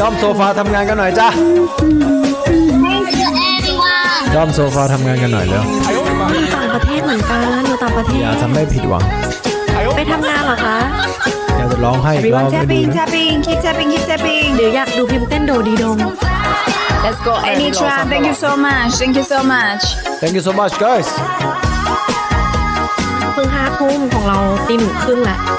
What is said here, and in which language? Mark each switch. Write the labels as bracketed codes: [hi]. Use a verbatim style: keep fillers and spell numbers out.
[th] ด้อมโซฟาทำงานกันหน่อยจ้ะด้อมโซฟาทำงานกันหน่อยเร็ว อยู่ต่างประเทศเหมือนกันอยู่ต่างประเทศ อย่าทำให้ผิดหวัง ไปทำงานเหรอคะ อยากจะร้องให้ เราแทบปิงแทบปิงคิดแทบปิงคิดแทบปิง หรืออยากดูพิมพ์เต้นโดดีดง [en] Let's go Anitra thank you so much thank you so much thank you so much guys [th] เพิ่งห้าทุ่มของเราตีหนึ่งครึ่งแหละ